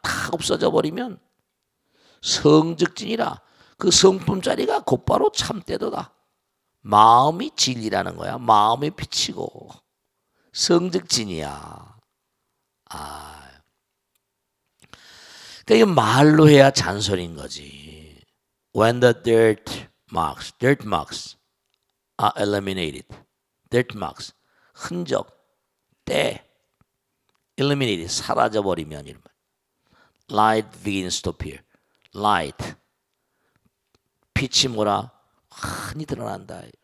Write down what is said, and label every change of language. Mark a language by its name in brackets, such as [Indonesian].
[Korean] 다 없어져 버리면 성즉진이라 그 성품 자리가 곧바로 참때도다. 마음이 진리라는 거야. 마음이 빛이고 성즉진이야. 그러니까 이거 말로 해야 잔소리인 거지. [English] When the dirt marks are eliminated. dirt marks, [Korean] 흔적, 때, [English] eliminated, [Korean] 사라져버리면 이런 말. [English] Light begins to appear. Light, [Korean] 빛이 뭐라? 흔히 드러난다.